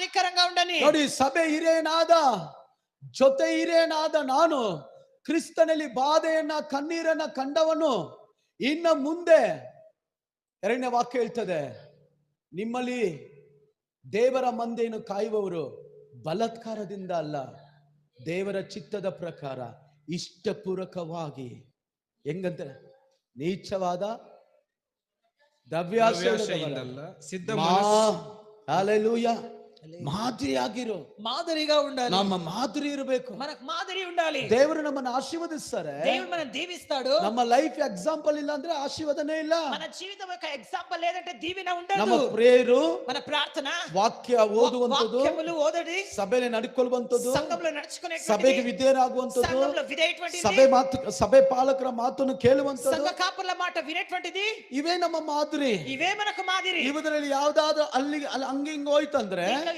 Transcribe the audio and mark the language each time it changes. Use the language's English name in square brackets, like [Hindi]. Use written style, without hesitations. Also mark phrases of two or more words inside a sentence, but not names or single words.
[Telugu] దీవెనకరంగా ఉండని. [Kannada] ನೋಡಿ, ಸಭೆ ಹಿರಿಯನಾದ ಜೊತೆ ಹಿರಿಯನಾದ ನಾನು ಕ್ರಿಸ್ತನಲ್ಲಿ ಬಾಧೆಯನ್ನ ಕಣ್ಣೀರನ್ನ ಕಂಡವನು ಇನ್ನ ಮುಂದೆ ಎರಡನೇ ವಾಕ್ಯ ಹೇಳ್ತದೆ, ನಿಮ್ಮಲ್ಲಿ ದೇವರ ಮಂದೆಯನ್ನು ಕಾಯುವವರು ಬಲಾತ್ಕಾರದಿಂದ ಅಲ್ಲ, ದೇವರ ಚಿತ್ತದ ಪ್ರಕಾರ ಇಷ್ಟಪೂರ್ವಕವಾಗಿ. ಹೆಂಗಂತ? ನೀಚವಾದ ದ್ರವ್ಯಾಶೆಯಿಂದಲ್ಲ, ಸಿದ್ಧ ಹಲ್ಲೆಲೂಯಾ, ಮಾದರಿಯಾಗಿರೋ. [Telugu] మాదిరిగా ఉండాలి. [Kannada] ನಮ್ಮ మాదిరి ಇರಬೇಕು. [Telugu] మనకు మాదిరి ఉండాలి. [Kannada] ದೇವರು ನಮ್ಮನ್ನು ಆಶೀರ್ವದಿಸ್ತಾರೆ. [Telugu] దేవుడు మనల్ని దీవిస్తాడు. [Kannada] ನಮ್ಮ [English] life example [Kannada] ಇಲ್ಲ ಅಂದ್ರೆ ಆಶೀರ್ವಾದನೇ ಇಲ್ಲ. [Telugu] మన జీవితం ఒక ఎగ్జాంపుల్ లేదంటే దీవెన ఉండదు. [Kannada] ನಮ್ಮ ಪ್ರೇಯರು, [Telugu] మన ప్రార్థన, [Kannada] ವಾಕ್ಯ ಓದುವಂತದ್ದು, [Telugu] వాక్యములు ఓదడి, [Kannada] ಸಭೆಯಲ್ಲಿ ನಡ್ಕೊಳ್ಳುವಂತದ್ದು, [Telugu] సంఘంలో నడుచుకునేటువంటిది, [Kannada] ಸಭೆಗೆ ವಿಧೇಯರಾಗುವಂತದ್ದು, [Telugu] సంఘంలో విధేయటువంటిది, [Kannada] ಸಭೆ ಪಾಲಕರ ಮಾತನ್ನು ಕೇಳುವಂತದ್ದು, [Telugu] సంఘ కాపుల మాట వినేటువంటిది, [Kannada] ಇವೇ ನಮ್ಮ ಮಾದರಿ. [Telugu] ఇవే మనకు మాదిరి. [Kannada] ಇವರಲ್ಲಿ ಯಾವ್ದಾದ್ರು ಅಲ್ಲಿ ಹಂಗೆ ಹಿಂಗೆ ಹೋಯ್ತಂದ್ರೆ